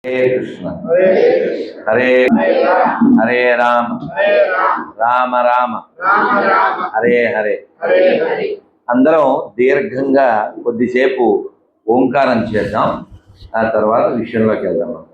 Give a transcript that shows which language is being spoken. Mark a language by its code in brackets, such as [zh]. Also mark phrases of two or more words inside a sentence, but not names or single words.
[sa] हरे कृष्ण हरे हरे राम రామ రామ హరే హరే. [te] అందరం దీర్ఘంగా కొద్దిసేపు ఓంకారం చేద్దాం, ఆ తర్వాత విషయంలోకి వెళ్దాం.